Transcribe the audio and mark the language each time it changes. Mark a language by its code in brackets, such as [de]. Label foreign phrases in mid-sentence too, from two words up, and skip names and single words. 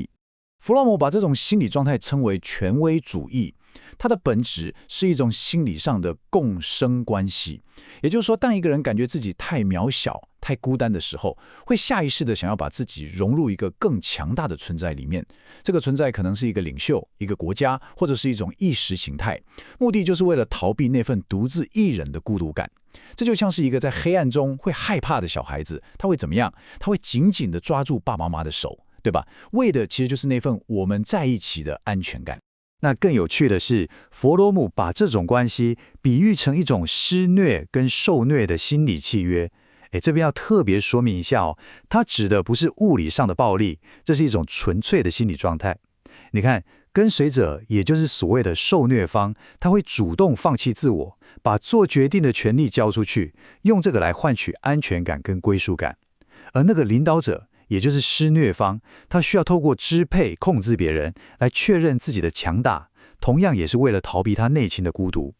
[zh] 弗洛姆把這種心理狀態稱為權威主義，它的本質是一種心理上的共生關係。也就是說，當一個人感覺自己太渺小、太孤單的時候，會下意識地想要把自己融入一個更強大的存在裡面。這個存在可能是一個領袖、一個國家，或者是一種意識形態，目的就是為了逃避那份獨自一人的孤獨感。這就像是一個在黑暗中會害怕的小孩子，他會怎麼樣？他會緊緊地抓住爸爸媽媽的手，對吧？為的其實就是那份我們在一起的安全感。那更有趣的是，弗洛姆把這種關係比喻成一種施虐跟受虐的心理契約。這邊要特別說明一下哦，它指的不是物理上的暴力，這是一種純粹的心理狀態。你看，跟隨者，也就是所謂的受虐方，他會主動放棄自我，把做決定的權利交出去，用這個來換取安全感跟歸屬感。而那個領導者，也就是施虐方，他需要透過支配、控制別人，來確認自己的強大，同樣也是為了逃避他內心的孤獨。